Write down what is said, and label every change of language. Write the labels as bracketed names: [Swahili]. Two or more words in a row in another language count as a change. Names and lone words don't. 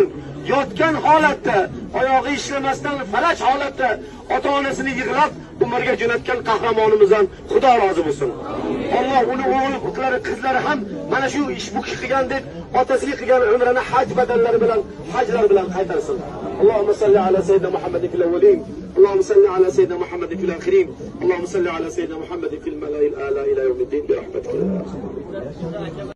[Uzbek] Yotgan holatda, oyog'i ishlamasdan falaj holatda ota-onasini yig'lab umrga jo'natgan qahramonimizdan Xudo rozi bo'lsin. Alloh uni o'g'il qizlari ham mana shu ish bu kishi qilgan deb otasiga qilgan umrini haj badallari bilan, hajlar bilan qaytarsin. [Arabic] اللهم صل على سيدنا محمد في الأولين، اللهم صل على سيدنا محمد في الآخرين، اللهم صل على سيدنا محمد في الملأ الأعلى إلى يوم الدين برحمتك.